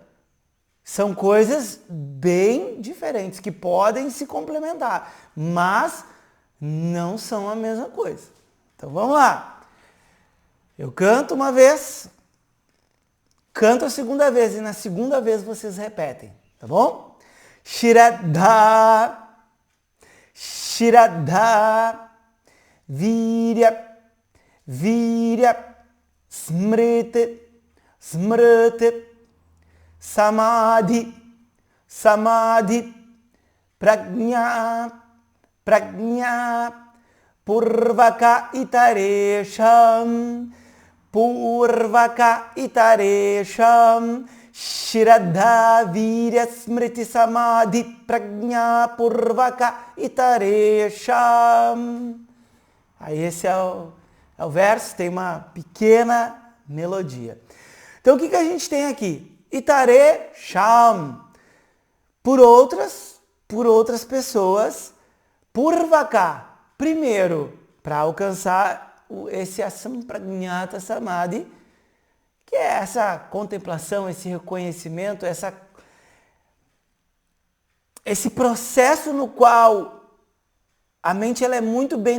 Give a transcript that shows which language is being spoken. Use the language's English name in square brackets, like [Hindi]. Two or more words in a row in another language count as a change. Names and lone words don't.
[Portuguese] São coisas bem diferentes que podem se complementar, mas não são a mesma coisa. Então vamos lá. Eu canto uma vez, canto a segunda vez e na segunda vez vocês repetem, tá bom? [Sanskrit] Shraddha, Shraddha, Virya, Virya, Smriti, Smriti, Samadhi, Samadhi, Prajna, Prajna, Purvaka Itaresham, Purvaka Itaresham, Shraddha, Virya, Smriti, Samadhi, Prajna, Purvaka Itaresham. [Portuguese] Aí esse é o verso, tem uma pequena melodia. Então o que a gente tem aqui? Itaresham. Por outras pessoas, Purvaka. Primeiro, para alcançar esse Asampragnata Samadhi, que é essa contemplação, esse reconhecimento, esse processo no qual a mente ela é muito bem